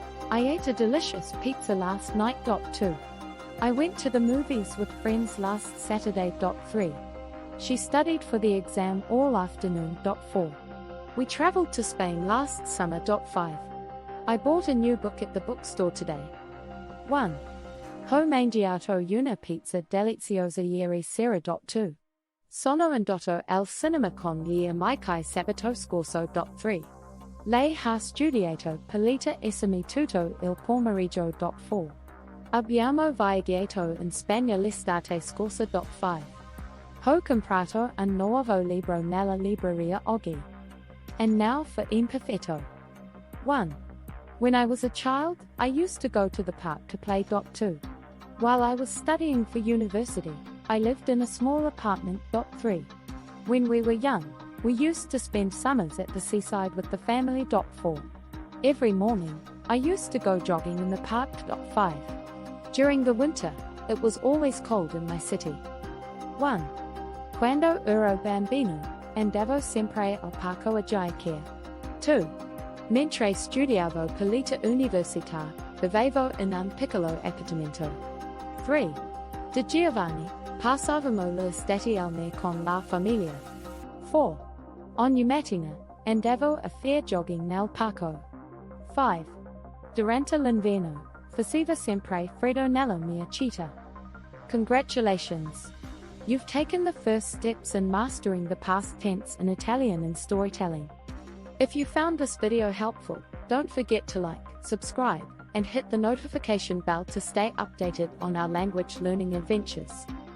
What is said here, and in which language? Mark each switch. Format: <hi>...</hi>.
<en>I ate a delicious pizza last night. 2. I went to the movies with friends last Saturday. 3. She studied for the exam all afternoon. 4. We traveled to Spain last summer. 5. I bought a new book at the bookstore today. 1.</en> <it>Ho mangiato una pizza deliziosa ieri sera. 2. Sono andato al cinema con gli amici sabato scorso. 3. Lei ha studiato per esami tutto il pomeriggio. 4. Abbiamo viaggiato in Spagna l'estate scorsa. 5. Ho comprato un nuovo libro nella libreria oggi.</it> <en>And now for imperfetto. 1. When I was a child, I used to go to the park to play. 2. While I was studying for university, I lived in a small apartment. 3. When we were young, we used to spend summers at the seaside with the family. 4. Every morning, I used to go jogging in the park. 5. During the winter, it was always cold in my city. 1.</en> <it>Quando ero bambino, andavo sempre al parco a giocare. 2. Mentre studiavo per l'università, vivevo in un piccolo appartamento. 3. Di Giovanni, passavamo l'estate al mare con la famiglia. 4. Ogni mattina, andavo a fare jogging nel parco. 5. Durante l'inverno, faceva sempre freddo nella mia città.</it> <en>Congratulations! You've taken the first steps in mastering the past tense in Italian and storytelling. If you found this video helpful, don't forget to like, subscribe, and hit the notification bell to stay updated on our language learning adventures.</en>